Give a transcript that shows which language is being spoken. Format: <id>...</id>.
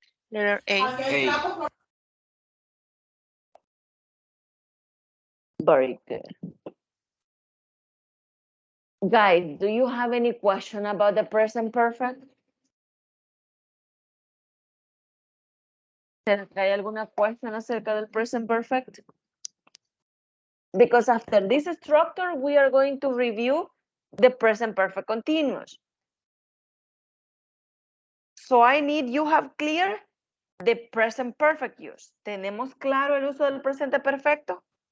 <en>Letter A. A. Very good. Guys, do you have any question about the present perfect?</en> <es>¿Será que hay alguna question acerca del present perfect?</es> <en>Because after this structure, we are going to review the present perfect continuous. So I need you have clear the present perfect use.</en> <es>¿Tenemos claro el uso del presente perfecto?</es>